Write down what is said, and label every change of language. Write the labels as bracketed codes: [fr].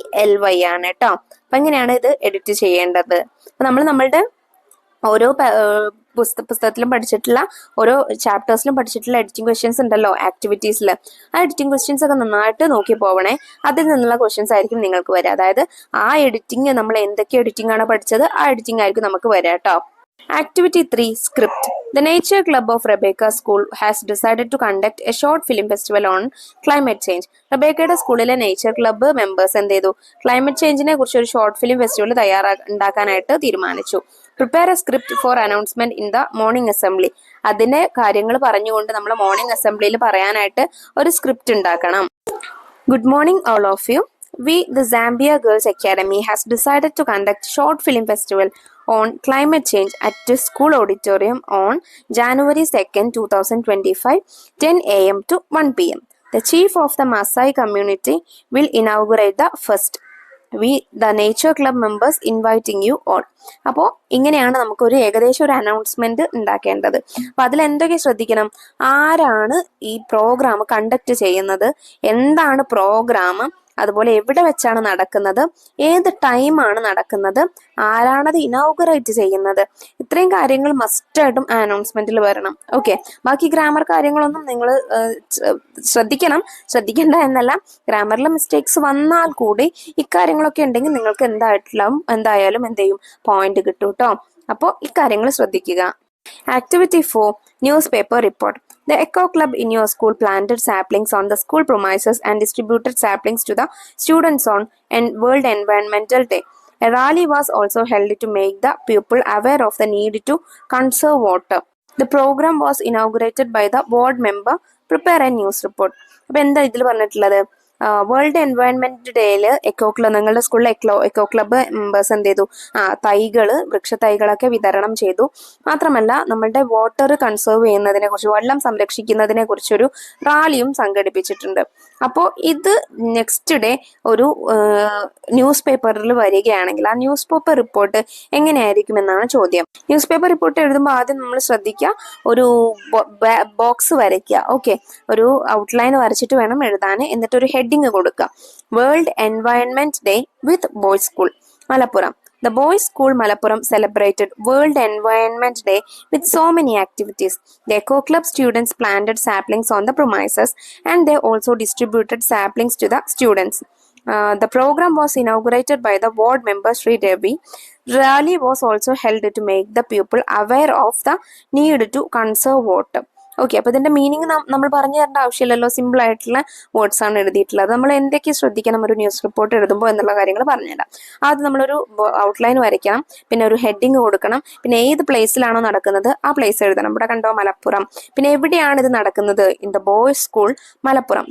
[ml] LOVELY ആണ് കേട്ടോ. അപ്പൊ എങ്ങനെയാണ് ഇത് എഡിറ്റ് ചെയ്യേണ്ടത്? അപ്പൊ നമ്മളുടെ ഓരോ പുസ്തകത്തിലും പഠിച്ചിട്ടുള്ള, ഓരോ ചാപ്റ്റേഴ്സിലും പഠിച്ചിട്ടുള്ള എഡിറ്റിംഗ് ക്വസ്റ്റ്യൻസ് ഉണ്ടല്ലോ ആക്ടിവിറ്റീസിൽ. ആ എഡിറ്റിംഗ് ക്വസ്റ്റ്യൻസ് ഒക്കെ നന്നായിട്ട് നോക്കി പോവണേ. അതിൽ നിന്നുള്ള ക്വസ്റ്റ്യൻസ് ആയിരിക്കും നിങ്ങൾക്ക് വരിക. അതായത് ആ എഡിറ്റിംഗ്, നമ്മൾ എന്തൊക്കെ എഡിറ്റിംഗ് ആണ് പഠിച്ചത്, ആ എഡിറ്റിംഗ് ആയിരിക്കും നമുക്ക് വരിക കേട്ടോ. [en] Activity 3, Script. The Nature Club of Rebecca School has decided to conduct a short film festival on climate change. [ml] റബേക്കയുടെ സ്കൂളിലെ നേച്ചർ ക്ലബ്ബ് മെമ്പേഴ്സ് എന്ത് ചെയ്തു? ക്ലൈമറ്റ് ചേഞ്ചിനെ കുറിച്ച് ഒരു ഷോർട്ട് ഫിലിം ഫെസ്റ്റിവൽ ഉണ്ടാക്കാനായിട്ട് തീരുമാനിച്ചു. [en] Prepare a script for announcement in the morning assembly. [ml] അതിന്റെ കാര്യങ്ങൾ പറഞ്ഞുകൊണ്ട് നമ്മൾ മോർണിംഗ് അസംബ്ലിയിൽ പറയാനായിട്ട് ഒരു സ്ക്രിപ്റ്റ് ഉണ്ടാക്കണം. [en] Good morning all of you. We, the Zambia Girls Academy, has decided to conduct short film festival on climate change at the school auditorium on January 2nd, 2025, 10 a.m. to 1 p.m. The chief of the Maasai community will inaugurate the fest. We, the nature club members, inviting you all. [ml] അപ്പോൾ ഇങ്ങനെയാണ് നമുക്കൊരു ഏകദേശം ഒരു announcement ഉണ്ടാക്കേണ്ടത്. അപ്പൊ അതിൽ എന്തൊക്കെ ശ്രദ്ധിക്കണം? ആരാണ് ഈ പ്രോഗ്രാം കണ്ടക്ട് ചെയ്യുന്നത്, എന്താണ് പ്രോഗ്രാം, അതുപോലെ എവിടെ വെച്ചാണ് നടക്കുന്നത്, ഏത് ടൈമാണ് നടക്കുന്നത്, ആരാണത് ഇനോഗ്രേറ്റ് ചെയ്യുന്നത്, ഇത്രയും കാര്യങ്ങൾ മസ്റ്റായിട്ടും അനൗൺസ്മെന്റിൽ വരണം. ഓക്കെ, ബാക്കി ഗ്രാമർ കാര്യങ്ങളൊന്നും നിങ്ങൾ ശ്രദ്ധിക്കണം. ശ്രദ്ധിക്കേണ്ട എന്നല്ല, ഗ്രാമറിലെ മിസ്റ്റേക്സ് വന്നാൽ കൂടി ഇക്കാര്യങ്ങളൊക്കെ ഉണ്ടെങ്കിൽ നിങ്ങൾക്ക് എന്തായാലും എന്ത് ചെയ്യും? പോയിന്റ് കിട്ടും കേട്ടോ. അപ്പോൾ ഇക്കാര്യങ്ങൾ ശ്രദ്ധിക്കുക. [en] Activity 4, Newspaper Report. The Eco Club in your school planted saplings on the school premises and distributed saplings to the students on World Environmental Day. A rally was also held to make the people aware of the need to conserve water. The program was inaugurated by the board member. Prepare a news report. [ml] അപ്പോൾ എന്താ ഇതിൽ പറഞ്ഞിട്ടുള്ളത്? World environment ഡേയില് നിങ്ങളുടെ സ്കൂളിലെ echo club members എന്ത് ചെയ്തു? വൃക്ഷ തൈകളൊക്കെ വിതരണം ചെയ്തു. മാത്രമല്ല നമ്മളുടെ വാട്ടർ കൺസേർവ് ചെയ്യുന്നതിനെ കുറിച്ച്, വെള്ളം സംരക്ഷിക്കുന്നതിനെ കുറിച്ചൊരു റാലിയും സംഘടിപ്പിച്ചിട്ടുണ്ട്. അപ്പോൾ ഇത് നെക്സ്റ്റ് ഡേ ഒരു ന്യൂസ് പേപ്പറിൽ വരികയാണെങ്കിൽ ആ ന്യൂസ് പേപ്പർ റിപ്പോർട്ട് എങ്ങനെയായിരിക്കും എന്നാണ് ചോദ്യം. ന്യൂസ് പേപ്പർ റിപ്പോർട്ട് എഴുതുമ്പോൾ ആദ്യം നമ്മൾ ശ്രദ്ധിക്കുക, ഒരു ബോക്സ് വരയ്ക്കുക. ഓക്കെ, ഒരു ഔട്ട്ലൈൻ വരച്ചിട്ട് വേണം എഴുതാൻ. എന്നിട്ട് ഒരു ഹെഡിങ് കൊടുക്കുക. [en] World Environment Day with boys school Malappuram. The boys' school Malappuram celebrated World Environment Day with so many activities. The Eco Club students planted saplings on the premises and they also distributed saplings to the students. The program was inaugurated by the ward member Sri Devi. Rally was also held to make the people aware of the need to conserve water. [ml] Okay, അപ്പൊ ഇതിന്റെ meaning നമ്മൾ പറഞ്ഞു തരേണ്ട ആവശ്യമില്ലല്ലോ. Simple ആയിട്ടുള്ള words ആണ് എഴുതിയിട്ടുള്ളത്. നമ്മൾ എന്തൊക്കെ ശ്രദ്ധിക്കണം ഒരു ന്യൂസ് റിപ്പോർട്ട് എഴുതുമ്പോൾ എന്നുള്ള കാര്യങ്ങൾ പറഞ്ഞുതരാം. ആദ്യം നമ്മളൊരു ഔട്ട്ലൈൻ വരയ്ക്കണം, പിന്നെ ഒരു ഹെഡിങ് കൊടുക്കണം, പിന്നെ ഏത് പ്ലേസിലാണോ നടക്കുന്നത് ആ പ്ലേസ് എഴുതണം. ഇവിടെ കണ്ടോ മലപ്പുറം. പിന്നെ എവിടെയാണ് ഇത് നടക്കുന്നത്? [en] In the boys school Malappuram.